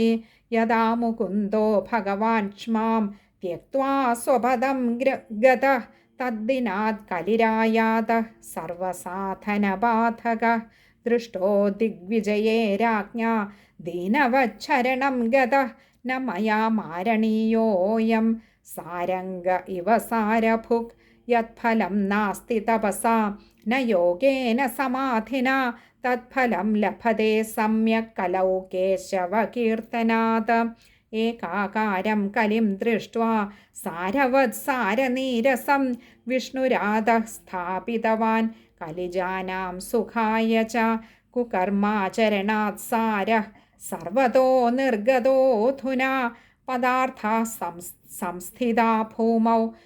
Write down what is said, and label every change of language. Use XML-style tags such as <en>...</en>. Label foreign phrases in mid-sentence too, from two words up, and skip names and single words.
<sa>യദാ മുകുന്ദോ ഭഗവാൻ ക്ഷ്മാം ത്യക്ത്വാ സ്വപദം ഗതഃ തദ്ദിനാത് കലിരായാതഃ സർവസാധനബാധകഃ ദൃഷ്ടോ ദിഗ്വിജയേ രാജ്ഞാ ദീനവച്ഛരണം ഗതഃ ന മയാ മാരണീയോയം സാരംഗ ഇവ സാരഭുക് യത്ഫലം നാസ്തി തപസാ न योगेन समाधिना तत्फलं लभते सम्यक् कलौ केशवकीर्तनात् एकाकारं कलिं दृष्ट्वा सारवत्सारनीरसं विष्णुराधः स्थापितवान् कलिजानां सुखाय च कुकर्माचरणात् सारः सर्वतो निर्गतोऽधुना पदार्थाः संस्थिता भूमौ</sa>